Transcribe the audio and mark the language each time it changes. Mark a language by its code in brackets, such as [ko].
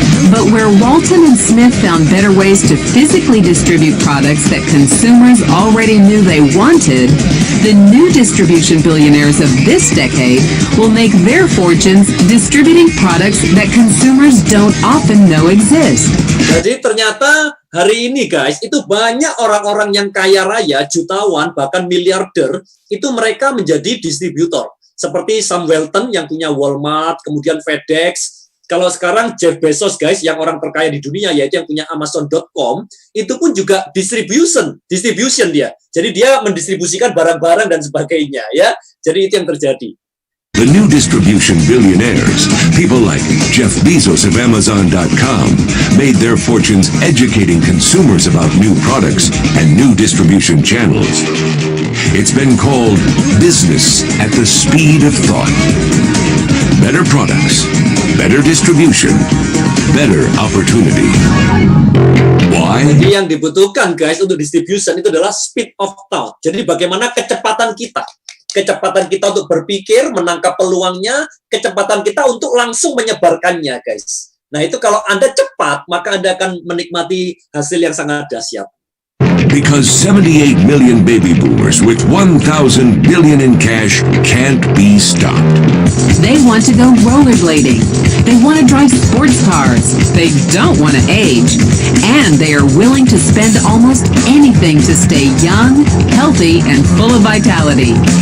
[en] But where Walton and Smith found better ways to physically distribute products that consumers already knew they wanted, the new distribution billionaires of this decade will make their fortunes distributing products that consumers don't often know exist. [id] Jadi ternyata hari ini guys, itu banyak orang-orang yang kaya raya, jutawan, bahkan miliarder, itu mereka menjadi distributor. Seperti Sam Walton yang punya Walmart, kemudian FedEx. Kalau sekarang Jeff Bezos guys, yang orang terkaya di dunia, yaitu yang punya Amazon.com, itu pun juga distribution dia. Jadi dia mendistribusikan barang-barang dan sebagainya, ya. Jadi itu yang terjadi. [en] The new distribution billionaires, people like Jeff Bezos of Amazon.com, made their fortunes educating consumers about new products and new distribution channels. It's been called business at the speed of thought. Better products, better distribution, better opportunity. Why? [id] Jadi yang dibutuhkan guys untuk distribution itu adalah [en] speed of thought. [id] Jadi bagaimana kecepatan kita untuk berpikir, menangkap peluangnya, kecepatan kita untuk langsung menyebarkannya guys. Nah itu kalau Anda cepat, maka Anda akan menikmati hasil yang sangat dahsyat. [en] Because 78 million baby boomers with 1,000 billion in cash can't be stopped. They want to go rollerblading. They want to drive sports cars. They don't want to age. And they are willing to spend almost anything to stay young, healthy, and full of vitality.